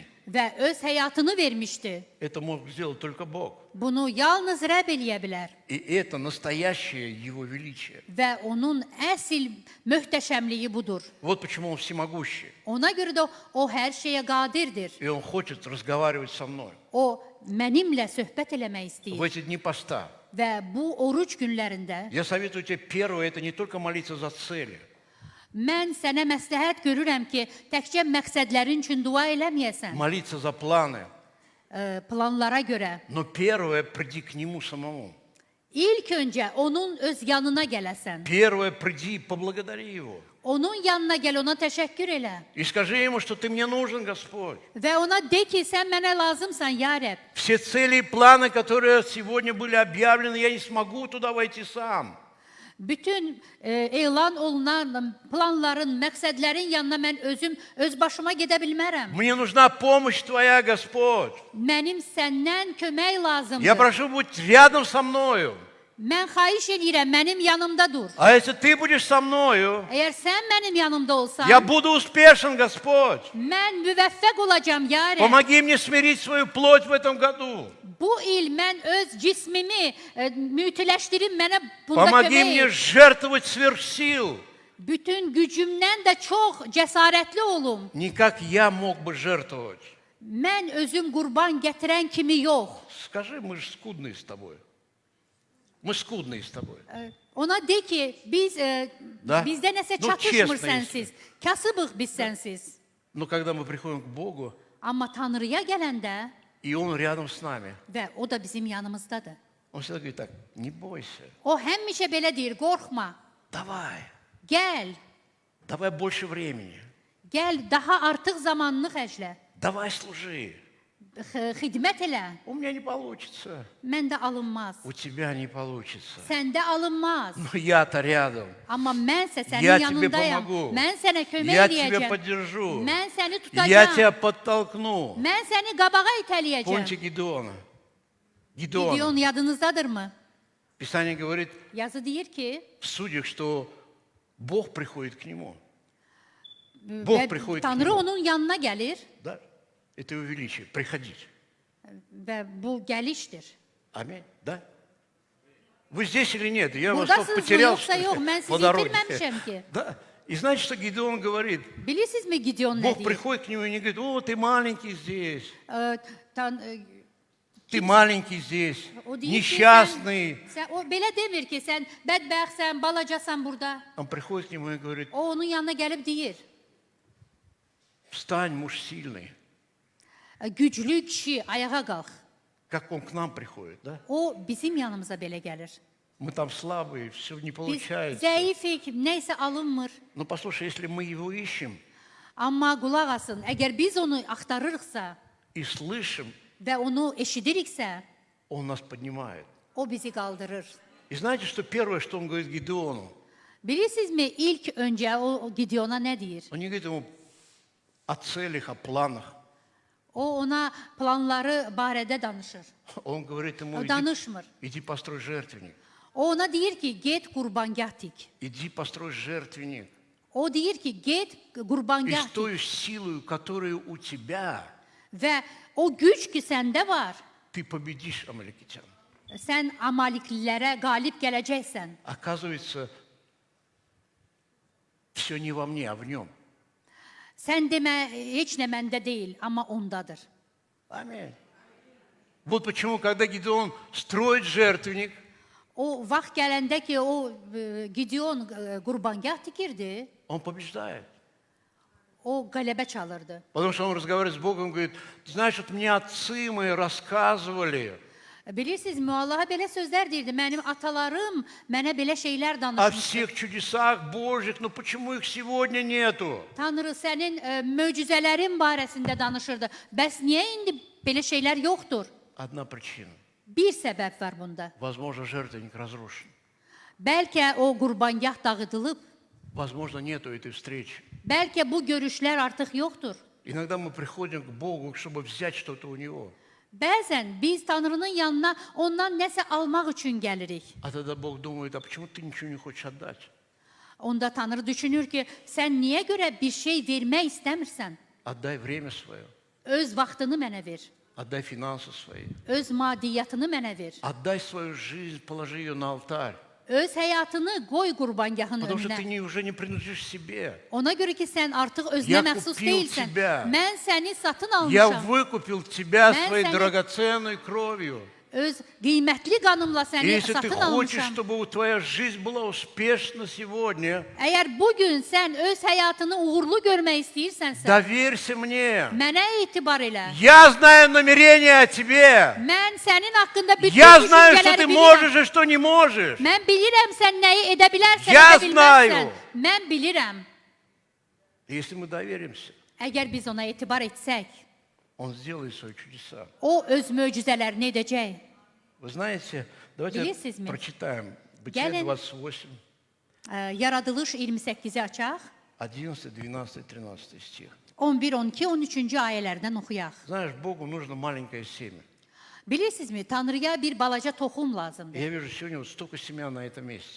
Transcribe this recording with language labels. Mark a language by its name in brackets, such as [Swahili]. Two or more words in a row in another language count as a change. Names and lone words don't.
[Azerbaijani] və öz həyatını vermişdi. [Russian] Это мог сделать только Бог. [Azerbaijani] Bunu yalnız Rəbb eləyə bilər [Russian] И это настоящее Его величие. [Azerbaijani] və onun əsl möhtəşəmliyi budur. [Russian] Вот почему Он всемогущий. [Azerbaijani] Ona görə də o hər şeyə qadirdir. [Russian] И Он хочет разговаривать со мной. [Azerbaijani] O mənimlə söhbət eləmək [Russian] В [Azerbaijani] istəyir [Russian] эти дни поста. [Azerbaijani] və bu oruc günlərində [Russian] Я советую тебе первое, это не только молиться за цели. [Azerbaijani] mən sənə məsləhət görürəm ki, təkcə məqsədlərin üçün dua eləməyəsən, [Russian] Молиться за планы. [Azerbaijani] planlara görə. [Russian] Но первое, приди к Нему самому. [Azerbaijani] İlk öncə onun öz yanına gələsən. [Russian] Первое, приди и поблагодари Его. [Azerbaijani] Onun yanına gəl, ona təşəkkür elə. [Russian] И скажи Ему, что ты мне нужен, Господь. [Azerbaijani] Və ona de ki, sən mənə lazımsan, ya Rəbb. [Russian] Все цели и планы, которые сегодня были объявлены, я не смогу туда войти сам. [Azerbaijani] Bütün elan olunan planların, məqsədlərin yanına mən özüm öz başıma gedə bilmərəm. [Russian] Мне нужна помощь Твоя, Господь. [Azerbaijani] Mənim səndən kömək [Russian] Я [Azerbaijani] lazımdır. [Russian] прошу быть рядом со мною. [Azerbaijani] Mən xahiş edirəm, mənim yanımda dur. [Russian] А если Ты будешь со мною, [Azerbaijani] Əgər sən mənim yanımda olsan, [Russian] я буду успешен, Господь. [Azerbaijani] mən müvəffəq olacam, ya Rəbb. [Russian] Помоги мне смирить свою плоть в этом году. [Azerbaijani] Bu il mən öz cismimi mütləşdirim, mənə bunda [Russian] Помоги [Azerbaijani] kömək [Russian] мне [Azerbaijani] et. [Russian] жертвовать сверх сил. [Azerbaijani] Bütün gücümdən də çox cəsarətli olum. [Russian] Не как я mог бы жертвовать. [Azerbaijani] Mən özüm qurban gətirən kimi yox. [Russian] Скажи, мы же скудные с тобой. Мы скудные с тобой. [Azerbaijani] Ona de ki, [Russian] Da. [Azerbaijani] bizdə nəsə [Russian] Ну, [Azerbaijani] çatışmır [Russian] честно, [Azerbaijani] sənsiz. Kasıbıq biz sənsiz. [Russian] Но когда мы приходим к Богу, [Azerbaijani] Amma Tanrıya gələndə [Russian] и Он рядом с нами, [Azerbaijani] və o da bizim yanımızdadır. [Russian] Он всегда говорит так, не бойся, [Azerbaijani] O həmişə belə deyir, qorxma. [Russian] давай, [Azerbaijani] Gəl, [Russian] давай больше времени, [Azerbaijani] gəl daha artıq zamanını xərclə. [Russian] давай служи. [Azerbaijani] xidmət elə. [Russian] У меня не получится. [Azerbaijani] Məndə alınmaz. [Russian] У тебя не получится. [Azerbaijani] Səndə alınmaz. [Russian] Но я-то рядом. [Azerbaijani] Amma mənsə [Russian] Я [Azerbaijani] sənin [Russian] тебе [Azerbaijani] yanındayam. [Russian] помогу. [Azerbaijani] Mən sənə kömək [Russian] Я тебя [Azerbaijani] edəcəm. [Russian] поддержу. [Azerbaijani] Mən səni [Russian] Я [Azerbaijani] tutacağam. [Russian] тебя подтолкну. [Azerbaijani] Mən səni qabağa itələyəcəm. [Russian] Помните Гедеона? [Azerbaijani] Gideon [Russian] Гедеон. [Azerbaijani] yadınızdadırmı? [Russian] Писание говорит [Azerbaijani] Yazı deyir ki, [Russian] в судьях, что Бог приходит к нему. Bog приходит к [Azerbaijani] Tanrı [Russian] nему. [Azerbaijani] onun yanına gəlir [Russian] Да? Это его величие. Приходить. [Azerbaijani] və bu gəlişdir. [Russian] Аминь. Да? Вы здесь или нет? Я вас [Azerbaijani] Buradasınız mı, [Russian] потерял, [Azerbaijani] yoxsa [Russian] что ли, [Azerbaijani] yox? Mən [Russian] по [Azerbaijani] sizi [Russian] дороге. [Azerbaijani] itirməmişəm ki. [Russian] Да. И знаете, что Гедеон говорит? [Azerbaijani] Bilirsinizmi Gideon nə [Russian] Бог [Azerbaijani] deyir? [Russian] приходит к нему и не говорит: о, ты маленький здесь, [Azerbaijani] O [Russian] ты маленький здесь, [Azerbaijani] deyir ki, [Russian] несчастный. [Azerbaijani] o belə demir ki, sən bədbəxtsən, balacasan burada. [Russian] Он приходит к нему и говорит: [Azerbaijani] O onun yanına gəlib deyir, [Russian] встань, муж сильный. [Azerbaijani] güclü kişi ayağa qalx. [Russian] Как он к нам приходит, да? [Azerbaijani] O bizim yanımıza belə gəlir. [Russian] Мы там слабые, все не [Azerbaijani] Biz [Russian] получается. [Azerbaijani] zəifik, nəysə alınmır. [Russian] Но послушай, если мы его ищем [Azerbaijani] Amma qulaq asın, əgər biz onu axtarırıqsa [Russian] и слышим, [Azerbaijani] və onu eşidiriksə, [Russian] он нас поднимает. [Azerbaijani] o bizi qaldırır. [Russian] И знаете, что первое, что он говорит Гедеону? [Azerbaijani] Bilirsizmi ilk öncə o Gideona nə deyir? [Russian] Он не говорит ему о целях, о планах. [Azerbaijani] O ona planları barədə danışır. [Russian] Он говорит ему: [Azerbaijani] O [Russian] иди, [Azerbaijani] danışmır. [Russian] иди построй жертвенник. [Azerbaijani] O ona deyir ki, get qurbangah tik. [Russian] Иди построй жертвенник. [Azerbaijani] O deyir ki, get [Russian] И [Azerbaijani] qurbangah [Russian] с [Azerbaijani] tik. [Russian] той силой, которая у тебя, [Azerbaijani] Və o güc ki səndə var, [Russian] ты победишь амаликитян. [Azerbaijani] sən Amaliklilərə qalib gələcəksən. [Russian] Оказывается, все не во мне, а в нем. [Azerbaijani] Sən demə, heç nə məndə deyil, amma ondadır. [Russian] Аминь. Вот почему, когда Гедеон строит жертвенник, [Azerbaijani] O vaxt gələndə ki, o Gideon qurbangah tikirdi, [Russian] он побеждает. [Azerbaijani] o qələbə çalırdı. [Russian] Потому что он разговаривает с Богом, говорит: ты знаешь, вот мне отцы мои рассказывали [Azerbaijani] Bilirsinizmi, Allaha belə sözlər deyirdi. Mənim atalarım mənə belə şeylər [Russian] о [Azerbaijani] danışmışdı. [Russian] всех чудесах Божьих, но почему их сегодня нету? [Azerbaijani] Tanrı sənin möcüzələrin barəsində danışırdı. Bəs niyə indi belə şeylər yoxdur? [Russian] Одна причина. [Azerbaijani] Bir səbəb var bunda. [Russian] Возможно, жертвенник разрушен. [Azerbaijani] Bəlkə o qurbangah dağıdılıb, [Russian] Возможно, нету этой встречи. [Azerbaijani] bəlkə bu görüşlər artıq yoxdur. [Russian] Иногда мы приходим к Богу, чтобы взять что-то у Него. [Azerbaijani] Bəzən biz Tanrının yanına ondan nəsə almaq üçün gəlirik. [Russian] А тогда Бог думает: а почему ты ничего не хочешь отдать? [Azerbaijani] Onda Tanrı düşünür ki, sən niyə görə bir şey vermək istəmirsən? [Russian] Отдай время свое, [Azerbaijani] Öz vaxtını mənə ver. [Russian] отдай финансы свои, [Azerbaijani] Öz maddiyyatını mənə ver. [Russian] отдай свою жизнь, положи ее на алтарь. [Azerbaijani] Öz həyatını qoy qurbangahın [Russian] Потому что [Azerbaijani] önünə. [Russian] ты уже не принадлежишь себе. [Azerbaijani] Ona görə ki, sən artıq [Russian] Я [Azerbaijani] özünə məxsus [Russian] купил [Azerbaijani] deyilsən. [Russian] тебя. [Azerbaijani] Mən səni satın [Russian] Я [Azerbaijani] almışam. [Russian] выкупил тебя [Azerbaijani] Мен [Russian] своей [Azerbaijani] сәні- [Russian] драгоценной кровью. [Azerbaijani] Öz qiymətli qanımla [Russian] И [Azerbaijani] səni [Russian] если ты [Azerbaijani] satın [Russian] хочешь, [Azerbaijani] almışam. [Russian] чтобы твоя жизнь была успешна сегодня, [Azerbaijani] Əgər bugün sən öz həyatını uğurlu görmək istəyirsənsə, [Russian] доверься мне. [Azerbaijani] mənə etibar elə. [Russian] Я знаю намерения о тебе. [Azerbaijani] Mən sənin haqqında bütün [Russian] Я знаю, что [Azerbaijani] düşüncələri [Russian] ты [Azerbaijani] bilirəm. [Russian] можешь и что не можешь. [Azerbaijani] Mən bilirəm sən nəyi edə bilərsən, [Russian] Я [Azerbaijani] edə bilməzsən. [Russian] знаю. [Azerbaijani] Mən bilirəm. [Russian] И если мы доверимся, [Azerbaijani] Əgər biz ona etibar etsək, [Russian] Он сделает свои чудеса. [Azerbaijani] o öz möcüzələrini edəcək. [Russian] Вы знаете, давайте [Azerbaijani] Bilirsiniz mi? [Russian] прочитаем Бытие [Azerbaijani] Gəlin. 28, Yaradılış 28-i açaq. [Russian] 11, 12, 13 стих. [Azerbaijani] 11, 12, 13-cü ayələrdən oxuyaq. [Russian] Знаешь, Богу нужно маленькое семя. [Azerbaijani] Bilirsinizmi, Tanrıya bir balaca toxum lazımdır. [Russian] Я вижу сегодня вот столько семян на этом месте.